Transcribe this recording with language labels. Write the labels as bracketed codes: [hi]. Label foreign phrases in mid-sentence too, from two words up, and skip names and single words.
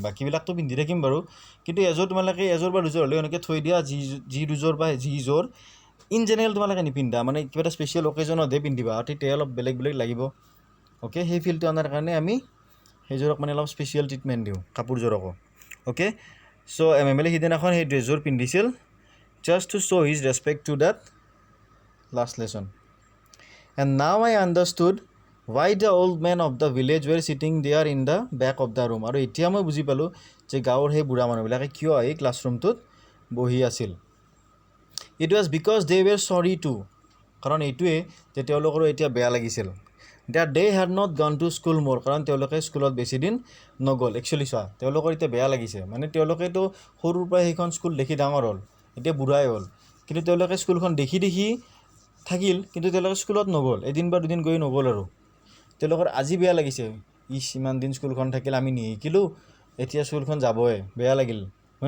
[as] বাকীবিলাকতো পিন্ধি থাকিম বাৰু, কিন্তু এযোৰ তোমালোকে এযোৰ বা দুযোৰ হ'লেও এনেকৈ থৈ দিয়া যি দুযোৰ বা যিযোৰ [en] in general [as] তোমালোকে নিপিন্ধা, মানে কিবা এটা [en] special occasionতহে [as] পিন্ধিবা, আৰু তেতিয়া অলপ বেলেগ বেলেগ লাগিব। অ'কে, সেই ফিলটো অনাৰ কাৰণে আমি সেইযোৰক মানে অলপ [en] special treatment [as] দিওঁ কাপোৰযোৰকো। অ'কে, চ' MML সিদিনাখন সেই ড্ৰেছযোৰ পিন্ধিছিল [en] just to show his respect to that last lesson. And now I understood why the old men of the village were sitting there in the back of the room. [as] আৰু এতিয়া মই বুজি পালোঁ যে গাঁৱৰ সেই বুঢ়া মানুহবিলাকে কিয় এই ক্লাছৰুমটোত বহি আছিল। [en] It was because they were sorry too. [as] কাৰণ এইটোৱে যে তেওঁলোকৰো এতিয়া বেয়া লাগিছিল [en] that they had not gone to school more. [as] কাৰণ তেওঁলোকে স্কুলত বেছিদিন নগ'ল। একচুৱেলি চোৱা, তেওঁলোকৰ এতিয়া বেয়া লাগিছে, মানে তেওঁলোকেতো সৰুৰ পৰাই সেইখন স্কুল দেখি ডাঙৰ হ'ল, এতিয়া বুঢ়াই হ'ল, কিন্তু তেওঁলোকে স্কুলখন দেখি থাকিল, কিন্তু তেওঁলোকে স্কুলত নগ'ল, এদিন বা দুদিন গৈ নগ'ল। আৰু তেওঁলোকৰ আজি বেয়া লাগিছে, ইমান দিন স্কুলখন থাকিল আমি নিশিকিলোঁ, এতিয়া স্কুলখন যাবই, বেয়া লাগিল, হয়নে?